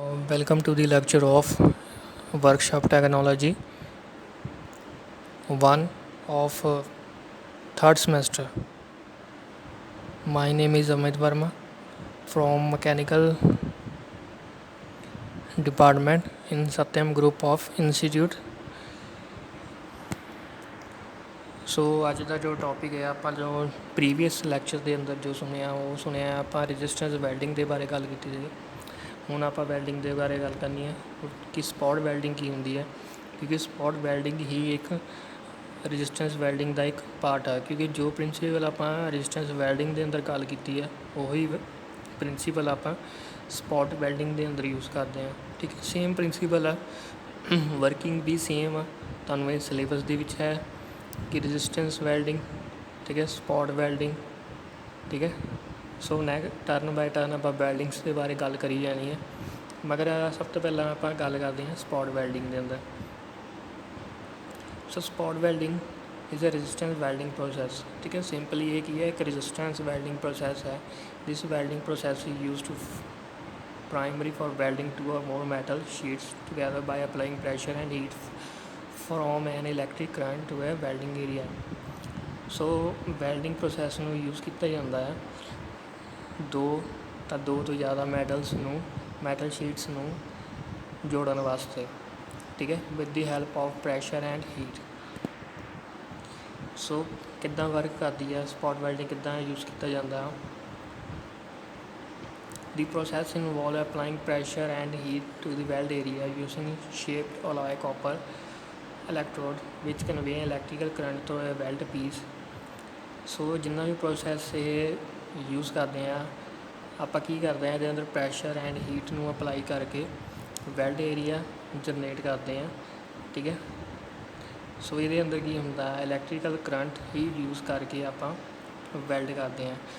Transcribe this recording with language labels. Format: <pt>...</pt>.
<en>Welcome to the lecture of Workshop Technology 1 of third semester. My name is Amit Verma from Mechanical Department in Satyam Group of Institute.</en> <pa>ਸੋ ਅੱਜ ਦਾ ਜੋ topic ਹੈ ਆਪਾਂ ਜੋ previous lecture ਦੇ ਅੰਦਰ ਜੋ ਸੁਣਿਆ ਆਪਾਂ ਰੈਜ਼ਿਸਟੈਂਸ ਵੈਲਡਿੰਗ ਦੇ ਬਾਰੇ ਗੱਲ ਕੀਤੀ ਸੀ। ਹੁਣ ਆਪਾਂ ਵੈਲਡਿੰਗ ਦੇ ਬਾਰੇ ਗੱਲ ਕਰਨੀ ਹੈ ਕਿ ਸਪੌਟ ਵੈਲਡਿੰਗ ਕੀ ਹੁੰਦੀ ਹੈ, ਕਿਉਂਕਿ ਸਪੌਟ ਵੈਲਡਿੰਗ ਹੀ ਇੱਕ ਰੈਜ਼ਿਸਟੈਂਸ ਵੈਲਡਿੰਗ ਦਾ ਇੱਕ ਪਾਰਟ ਹੈ। ਕਿਉਂਕਿ ਜੋ ਪ੍ਰਿੰਸੀਪਲ ਆਪਾਂ ਰੈਜ਼ਿਸਟੈਂਸ ਵੈਲਡਿੰਗ ਦੇ ਅੰਦਰ ਗੱਲ ਕੀਤੀ ਹੈ ਉਹੀ ਪ੍ਰਿੰਸੀਪਲ ਆਪਾਂ ਸਪੌਟ ਵੈਲਡਿੰਗ ਦੇ ਅੰਦਰ ਯੂਜ਼ ਕਰਦੇ ਹਾਂ। ਠੀਕ ਹੈ, ਸੇਮ ਪ੍ਰਿੰਸੀਪਲ ਆ, ਵਰਕਿੰਗ ਵੀ ਸੇਮ ਆ। ਤੁਹਾਨੂੰ ਇਹ ਸਿਲੇਬਸ ਦੇ ਵਿੱਚ ਹੈ ਕਿ ਰੈਜ਼ਿਸਟੈਂਸ ਵੈਲਡਿੰਗ, ਠੀਕ ਹੈ, ਸਪੌਟ ਵੈਲਡਿੰਗ, ਠੀਕ ਹੈ। ਸੋ ਟਰਨ ਬਾਏ ਟਰਨ ਆਪਾਂ ਵੈਲਡਿੰਗਸ ਦੇ ਬਾਰੇ ਗੱਲ ਕਰੀ ਜਾਣੀ ਹੈ, ਮਗਰ ਸਭ ਤੋਂ ਪਹਿਲਾਂ ਆਪਾਂ ਗੱਲ ਕਰਦੇ ਹਾਂ ਸਪੌਟ ਵੈਲਡਿੰਗ ਦੇ ਅੰਦਰ। ਸੋ</pa> <en>Spot welding is a resistance welding process.</en> <pa>ਠੀਕ ਹੈ, ਸਿੰਪਲੀ ਇਹ ਕੀ ਹੈ, ਇੱਕ ਰੈਜ਼ਿਸਟੈਂਸ ਵੈਲਡਿੰਗ ਪ੍ਰੋਸੈਸ ਹੈ।</pa> <en>This welding process is use to primary for welding two or more metal sheets together by applying pressure and heat from an electric current to a welding area।</en> <pa>So welding process ਨੂੰ use ਕੀਤਾ ਜਾਂਦਾ ਹੈ ਦੋ ਤੋਂ ਜ਼ਿਆਦਾ metal sheets ਨੂੰ ਜੋੜਨ ਵਾਸਤੇ, ਠੀਕ ਹੈ,</pa> <en>With the help of pressure and heat.</en> <pa>ਸੋ ਕਿੱਦਾਂ ਵਰਕ ਕਰਦੀ ਹੈ ਸਪੌਟ ਵੈਲਡਿੰਗ, ਕਿੱਦਾਂ ਯੂਜ਼ ਕੀਤਾ ਜਾਂਦਾ।</pa> <en>The process involves applying pressure and heat to the weld area using shaped alloy copper electrode which convey electrical current to a weld piece।</en> <pa>ਸੋ ਜਿੰਨਾ ਵੀ process ਇਹ use ਕਰਦੇ ਹਾਂ ਆਪਾਂ ਕੀ ਕਰਦੇ ਹਾਂ, ਇਹਦੇ ਅੰਦਰ ਪ੍ਰੈਸ਼ਰ ਐਂਡ ਹੀਟ ਨੂੰ ਅਪਲਾਈ ਕਰਕੇ ਵੈਲਡ ਏਰੀਆ ਜਨਰੇਟ ਕਰਦੇ ਹਾਂ, ਠੀਕ ਹੈ। ਸੋ ਇਹਦੇ ਅੰਦਰ ਕੀ ਹੁੰਦਾ, ਇਲੈਕਟ੍ਰੀਕਲ ਕਰੰਟ ਹੀ ਯੂਜ਼ ਕਰਕੇ ਆਪਾਂ ਵੈਲਡ ਕਰਦੇ ਹਾਂ।</pa>